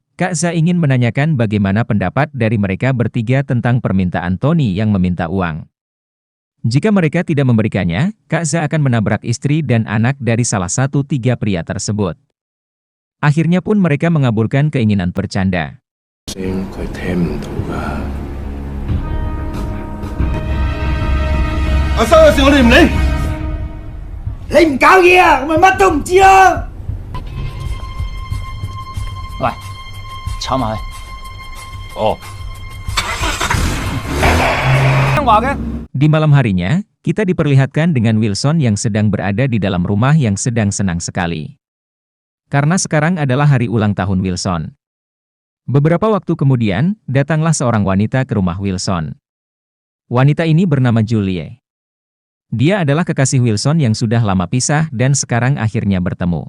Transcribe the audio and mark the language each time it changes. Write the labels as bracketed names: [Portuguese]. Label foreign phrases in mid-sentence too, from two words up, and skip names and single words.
[Indonesian] Kak Za ingin menanyakan bagaimana pendapat dari mereka bertiga tentang permintaan Tony yang meminta uang. Jika mereka tidak memberikannya, Kak Za akan menabrak istri dan anak dari salah satu 3 pria tersebut. Akhirnya pun mereka mengabulkan keinginan bercanda. [Cantonese] 佢聽唔到㗎。阿生嘅事我哋唔理。你唔搞嘢啊，我咪乜都唔知咯。喂，炒埋去。哦。話嘅。 [Indonesian] Di malam harinya, kita diperlihatkan dengan Wilson yang sedang berada di dalam rumah yang sedang senang sekali. Karena sekarang adalah hari ulang tahun Wilson. Beberapa waktu kemudian, datanglah seorang wanita ke rumah Wilson. Wanita ini bernama Julie. Dia adalah kekasih Wilson yang sudah lama pisah dan sekarang akhirnya bertemu.